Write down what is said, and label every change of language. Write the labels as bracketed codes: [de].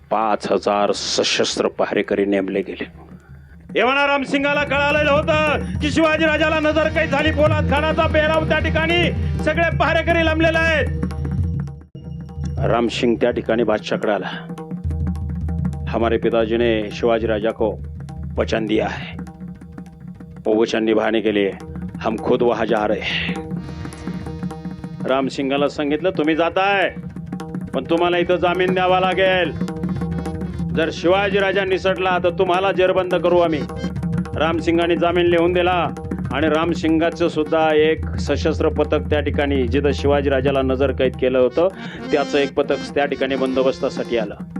[mr] 5,000 सशस्त्र पहारेकरी नेमले गेले. एव्हाना रामसिंगाला कळालेलं होतं की शिवाजीराजाला नजर कैद झाली. पोलाद खानाचा पेहराव त्या ठिकाणी सगळे पहारेकरी लांबलेले आहेत. रामसिंग त्या ठिकाणी बादशाहकडे आला. [hi] हमारे पिताजी ने शिवाजी राजा को वचन दिया है, वो वचन निभाने के लिए हम खुद वहां जा रहे हैं. [mr] रामसिंगाला सांगितलं तुम्ही जाताय पण तुम्हाला इथं जामीन द्यावा लागेल. जर शिवाजी राजा निसटला तर तुम्हाला जेरबंद करू आम्ही. रामसिंगाने जामीन लिहून दिला आणि रामसिंगाचं सुद्धा एक सशस्त्र पथक त्या ठिकाणी जिथं शिवाजी राजाला नजर कैद केलं होतं त्याचं एक पथक त्या ठिकाणी बंदोबस्तासाठी आलं.